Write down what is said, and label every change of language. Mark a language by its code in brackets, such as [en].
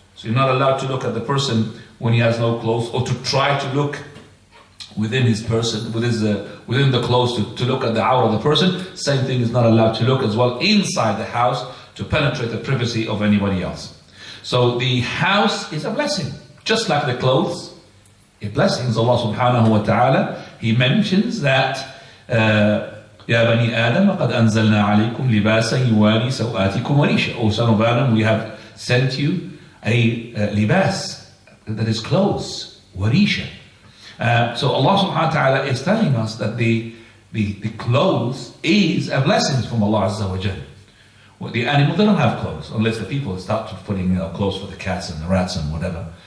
[en] So you're not allowed to look at the person when he has no clothes, or to try to look within his person, within the clothes, to look at the awrah of the person. Same thing is not allowed to look as well inside the house, to penetrate the privacy of anybody else. So the house is a blessing, just like the clothes. A blessing is Allah subhanahu wa ta'ala. He mentions that [ar] يا بني آدم قد أنزلنا عليكم لباسا يواري سوآتكم وريشا. [en] O son of Adam, we have sent you a libas, that is clothes, warisha. So Allah subhanahu wa ta'ala is telling us that the clothes is a blessing from Allah Azza wa Jal. Well, the animals, they don't have clothes, unless the people start putting clothes for the cats and the rats and whatever.